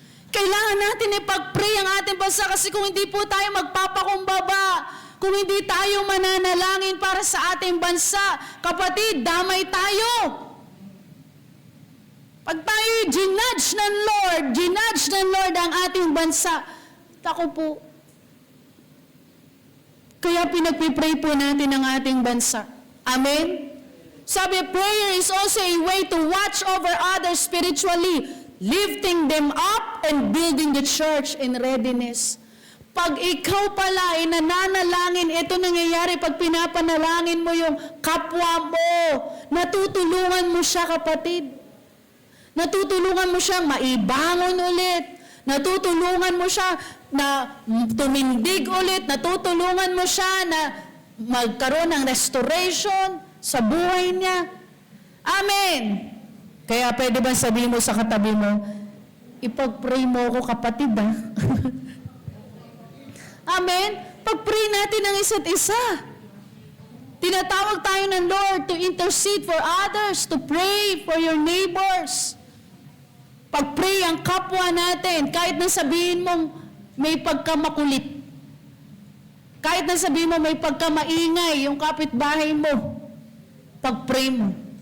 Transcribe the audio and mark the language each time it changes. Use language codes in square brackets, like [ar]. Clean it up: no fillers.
[tl] Kailangan natin ipag-pray ang ating bansa kasi kung hindi po tayo magpapakumbaba, kung hindi tayo mananalangin para sa ating bansa, kapatid, damay tayo. Pag tayo ginudge ng Lord ang ating bansa, tako po, kaya pinagpipray po natin ang ating bansa. Amen? [en] Sabi, prayer is also a way to watch over others spiritually, lifting them up and building the church in readiness. [tl] Pag ikaw pala ay nananalangin, ito nangyayari pag pinapanalangin mo yung kapwa mo, natutulungan mo siya, kapatid. Natutulungan mo siyang maibangon ulit. Natutulungan mo siya na tumindig ulit. Natutulungan mo siya na magkaroon ng restoration sa buhay niya. Amen. Kaya pwede ba sabihin mo sa katabi mo, ipag-pray mo ako, kapatid, Amen? Pag-pray natin ang isa't isa. Tinatawag tayo ng Lord [en] to intercede for others, to pray for your neighbors. [tl] Pag-pray ang kapwa natin, kahit na sabihin mong may pagkamakulit. Kahit na sabihin mo may pagkamaingay yung kapitbahay mo. Pag-pray mo.